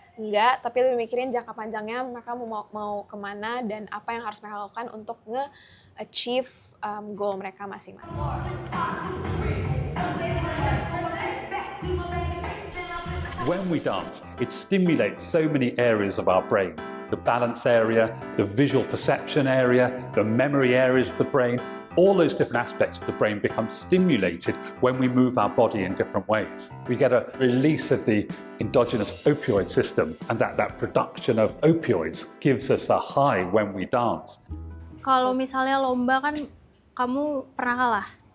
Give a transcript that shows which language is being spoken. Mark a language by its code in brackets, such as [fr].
[id] Enggak, tapi lebih mikirin jangka panjangnya mereka mau kemana dan apa yang harus mereka lakukan untuk nge-achieve goal mereka masing-masing. [en] When we dance, it stimulates so many areas of our brain. The balance area, the visual perception area, the memory areas of the brain, all those different aspects of the brain become stimulated when we move our body in different ways. We get a release of the endogenous opioid system, and that production of opioids gives us a high when we dance. [id] Kalau misalnya lomba kan kamu pernah kalah?